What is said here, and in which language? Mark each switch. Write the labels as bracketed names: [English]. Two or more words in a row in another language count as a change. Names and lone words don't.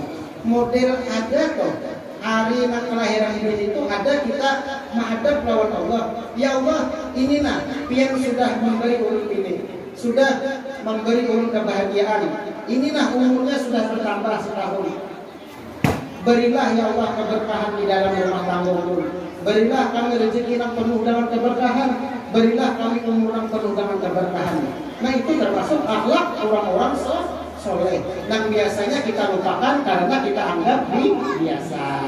[Banjar] Model ada kok hari kelahiran bini itu ada kita menghadap lawan Allah. Ya Allah, inilah yang sudah memberi ulun bini, sudah memberi ulun kebahagiaan. [Indonesian] Inilah umurnya sudah bertambah setahun. Berilah ya Allah keberkahan di dalam rumah tangga ulun. Berilah kami rezeki yang penuh dengan keberkahan. Berilah kami umur yang penuh dengan keberkahan. Nah itu termasuk akhlak orang-orang soleh. Yang biasanya kita lupakan karena kita anggap biasa.